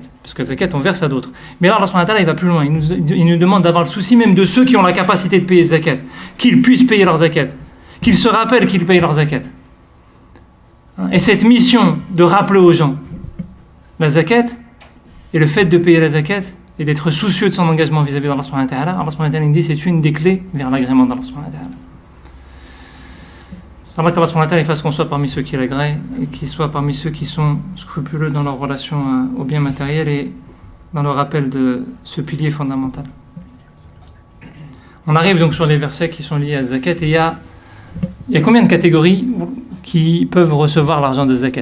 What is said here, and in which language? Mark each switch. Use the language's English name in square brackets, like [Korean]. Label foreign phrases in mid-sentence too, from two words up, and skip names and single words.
[French] Parce que zakat, on verse à d'autres. Mais là, Allah [Arabic] سبحانه وتعالى, [French] il va plus loin. Il nous demande d'avoir le souci même de ceux qui ont la capacité de payer zakat. Qu'ils puissent payer leur zakat. Qu'ils se rappellent qu'ils payent leur zakat. Et cette mission de rappeler aux gens la zakat, et le fait de payer la zakat, et d'être soucieux de son engagement vis-à-vis d'Allah [Arabic] سبحانه وتعالى, [French] Allah [Arabic] سبحانه وتعالى [French] nous dit c'est une des clés vers l'agrément d'Allah [Arabic] سبحانه وتعالى. [French] Allah [Arabic] سبحانه وتعالى [French] fasse qu'on soit parmi ceux qui l'agréent et qu'il soit parmi ceux qui sont scrupuleux dans leur relation au bien matériel et dans le rappel de ce pilier fondamental. On arrive donc sur les versets qui sont liés à zakat et il y a combien de catégories qui peuvent recevoir l'argent de zakat?